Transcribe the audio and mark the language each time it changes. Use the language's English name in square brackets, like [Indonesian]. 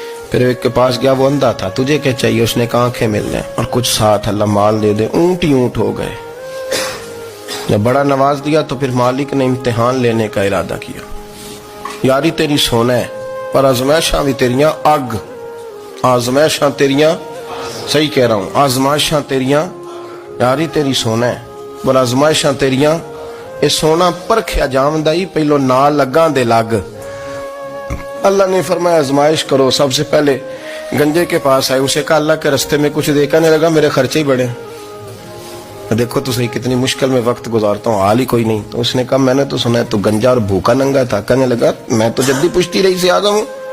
[Urdu] پھر ایک کے پاس گیا، وہ اندھا تھا. تجھے کیا چاہیے؟ اس نے کہا آنکھیں مل جائیں اور کچھ ساتھ اللہ مال دے دے. اونٹ ہی اونٹ ہو گئے. جب بڑا نواز دیا تو پھر مالک نے امتحان لینے کا ارادہ کیا. [Punjabi] یاری تیری سونا ہے پر آزمائشاں بھی تیریاں اگ. آزمائشاں تیریاں، [Urdu] صحیح کہہ رہا ہوں، [Punjabi] آزمائشاں تیریاں. یاری تیری سونا ہے پر آزمائشاں تیریاں. اے سونا پرکھیا جامدہ ہی پہلو نال لگاں دے لگ. [Urdu] اللہ نے فرمایا آزمائش کرو. سب سے پہلے گنجے کے پاس آئے، اسے کہا اللہ کے رستے میں کچھ دے. کہنے لگا میرے خرچے ہی بڑے. دیکھو تو صحیح کتنی مشکل میں وقت گزارتا ہوں، حال ہی کوئی نہیں. تو اس نے کہا میں نے تو سنا ہے تو گنجا اور بھوکا ننگا تھا. کہنے لگا میں تو جدی پشتی رہی سے آدم ہوں.